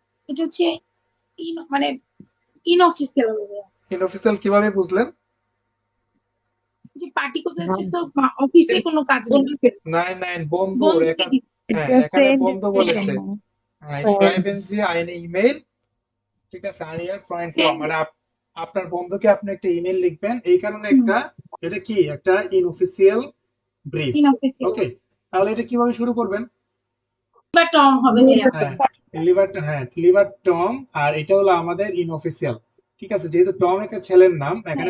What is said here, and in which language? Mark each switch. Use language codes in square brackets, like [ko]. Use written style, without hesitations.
[bn] এটা হচ্ছে মানে ইনঅফিসিয়াল হবে। ইনঅফিসিয়াল কিভাবে বুঝলেন? যে পার্টি করতে যাচ্ছে তো অফিসে কোনো কাজ নেই, নাই নাই, বন্ধুর বন্ধুকে এখানে, দিচ্ছে। হ্যাঁ এটা এখানে বন্ধু ফ্রেন্ডের বলেছে। জন্য হ্যাঁ, friend [de] schreiben Sie eine E-Mail, [bn] ঠিক আছে, [de] an Ihr Freund Tom, [bn] friend মানে আপনার বন্ধুকে আপনি একটা ইমেল লিখবেন, এই কারণে একটা, এটা কি একটা ইনঅফিসিয়াল ব্রিফ। ইনঅফিসিয়াল ওকে। তাহলে এটা কিভাবে শুরু করবেন? বা টম হবে ভাইয়া। হ্যাঁ, লিভার টম, আর এটা হলো আমাদের ইনঅফিসিয়াল। ঠিক আছে, যেহেতু টম একটা ছেলের নাম, এখানে